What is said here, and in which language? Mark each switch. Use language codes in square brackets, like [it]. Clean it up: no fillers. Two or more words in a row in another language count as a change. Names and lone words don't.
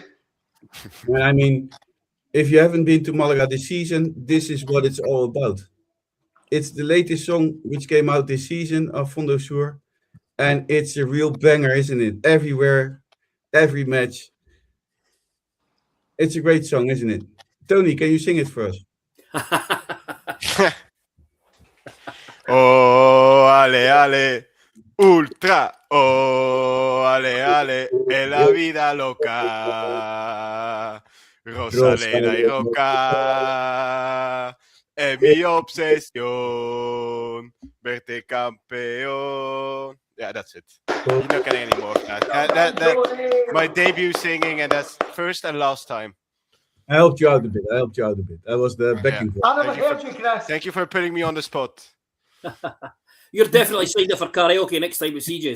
[en] And I mean, if you haven't been to Malaga this season, this is what it's all about. It's the latest song which came out this season of Fondo Sur. And it's a real banger, isn't it? Everywhere, every match. It's a great song, isn't it? Tony, can you sing it for us? [es] Oh, ale, ale, ultra. Oh, ale, ale, es la vida loca. Rosaleda y Roca. Es mi obsesión. Verte campeón. [en] Yeah, that's it. You're not getting any more of that. That my debut singing, and that's first and last time. I helped you out a bit. That was the backing. I never heard you, Chris. Thank you for putting me on the spot. You're definitely signed up for karaoke next time with CJ's.